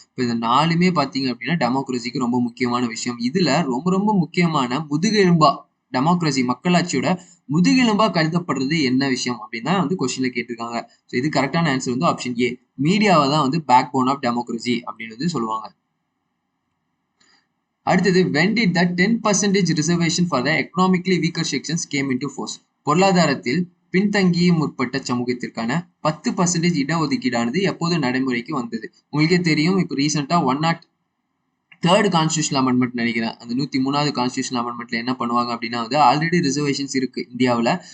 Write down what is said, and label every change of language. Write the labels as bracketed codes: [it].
[ta] இப்போ இந்த 4மே பார்த்தீங்க அப்படின்னா டெமோக்ரஸிக்கு ரொம்ப முக்கியமான விஷயம். இதுல ரொம்ப ரொம்ப முக்கியமான முதுகெலும்பா டெமோக்ரஸி, மக்களாட்சியோட முதுகெலும்பா கருதப்படுறது என்ன விஷயம் அப்படின்னா வந்து கொஸ்டின்ல கேட்டிருக்காங்க. ஸோ இது கரெக்டான ஆன்சர் வந்து ஆப்ஷன் ஏ. மீடியாவை தான் வந்து பேக் போன் ஆஃப் டெமோக்ரஸி அப்படின்னு வந்து சொல்லுவாங்க. அடுத்தது, [en] when did the 10% reservation for the economically weaker sections came into force? [ta] பொருளாதாரத்தில் பின்தங்கிய முற்பட்ட சமூகத்திற்கான 10% இடஒதுக்கீடானது எப்போது நடைமுறைக்கு வந்தது? உங்களுக்கே தெரியும், இப்போ ரீசெண்டா 103rd கான்ஸ்டியூஷன் அமெண்ட்மெண்ட் நினைக்கிறேன். அந்த 103வது கான்ஸ்டியூஷன் அமெண்ட்மெண்ட்ல என்ன பண்ணுவாங்க அப்படின்னா வந்து ஆல்ரெடி ரிசர்வேஷன்ஸ் இருக்கு இந்தியாவில்.